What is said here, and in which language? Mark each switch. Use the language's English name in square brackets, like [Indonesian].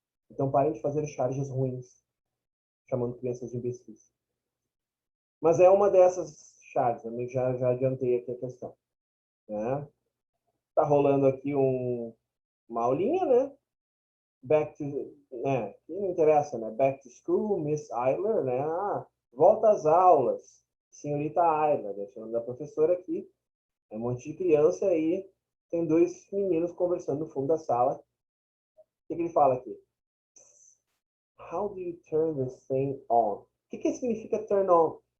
[Portuguese] Então parem de fazer charges ruins, chamando crianças de imbecis. Mas é uma dessas charges, eu já adiantei aqui a questão. Né? Tá rolando aqui uma aulinha, né? Back to, né? Que não interessa, né? [English] Back to school, Miss Eiler, [Portuguese] né? Volta às aulas, senhorita Eiler, né? Chamando da professora aqui. É um monte de criança aí, tem dois meninos conversando no fundo da sala. O que ele fala aqui? [English] How do you turn this thing on? O que significa turn on?